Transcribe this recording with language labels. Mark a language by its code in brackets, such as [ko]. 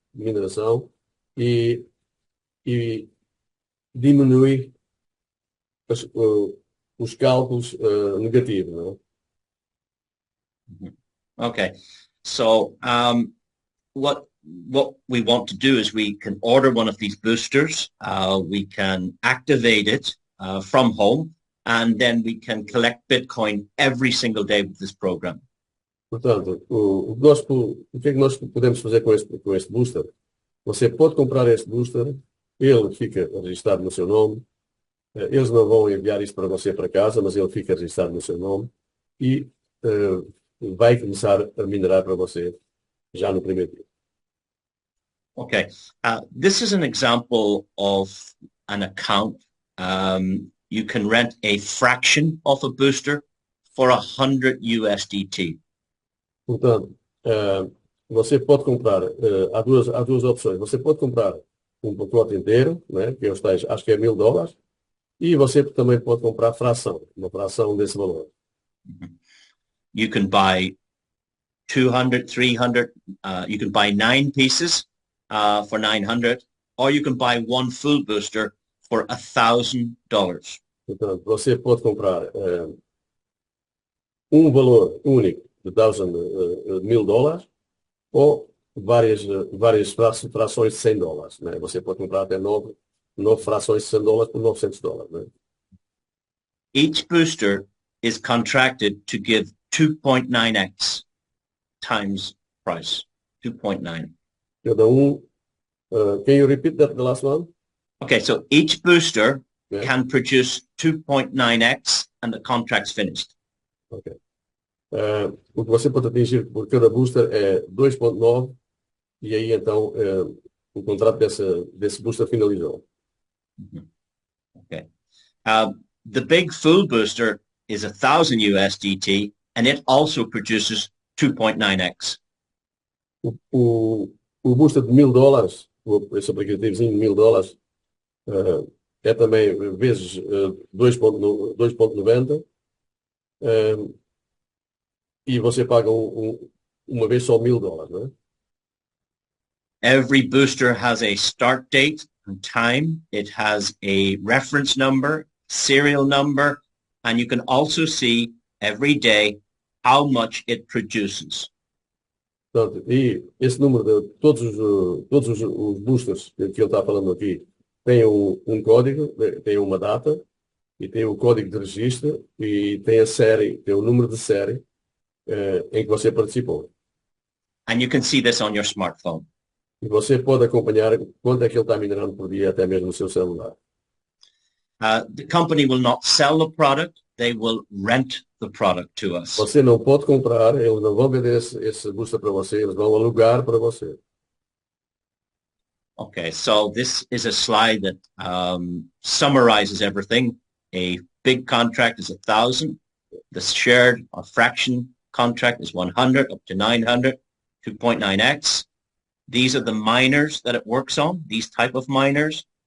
[pt] De mineração e diminui os cálculos negativos, não é? [en] Okay, so what we want to do is we can order one of these boosters, we can activate it from home, and then we can collect Bitcoin every single day with this program. [pt] Portanto, o que é que nós podemos fazer com este booster? Você pode comprar este booster, ele fica registrado no seu nome, eles não vão enviar isso para você para casa, mas ele fica registrado no seu nome e vai começar a minerar para você já no primeiro dia. [en] Okay, this is an example of an account. You can rent a fraction of a booster for 100 USDT. [pt] Portanto, você pode comprar, há duas opções. Você pode comprar um pacote inteiro, né, que acho que é $1000, e você também pode comprar uma fração desse valor. [en] You can buy 200, 300, you can buy 9 pieces for 900, or you can buy one full booster for $1,000. [pt] Portanto, você pode comprar um valor único de $1,000 ou várias frações de $100, né? Você pode comprar até 9 frações de $100 por $900, né? [en] Each booster is contracted to give 2.9x times price. 2.9. [pt] Cada [en] can you repeat that the last one? Okay, so each booster Yeah. can produce 2.9x and the contract's finished. Okay. [pt] O que você pode atingir por cada booster é 2.9 e aí então o contrato desse booster finalizou. [en] Okay. The big full booster is 1,000 USDT and it also produces 2.9x. [pt] O booster de $1000, esse aplicativozinho de $1000, é também vezes 2.90 e você paga uma vez só $1000, não é? [en] Every booster has a start date and time. It has a reference number, serial number, and you can also see every day how much it produces. [pt] Portanto, e esse número de todos os boosters que ele está falando aqui tem um código, tem uma data e tem o código de registro e tem a série, tem o número de série em que você participou. [en] And you can see this on your smartphone. [pt] E você pode acompanhar quanto é que ele está minerando por dia até mesmo no seu celular. [en] The company will not sell the product. They will rent the product to us. [pt] Você não pode comprar, eles não vão vender esse booster para você, eles vão alugar para você. [en] Okay, so this is a slide that summarizes everything. A big contract is 1,000. The shared or fraction contract is 100 up to 900, 2.9x. These are the miners that it works on, these type of miners.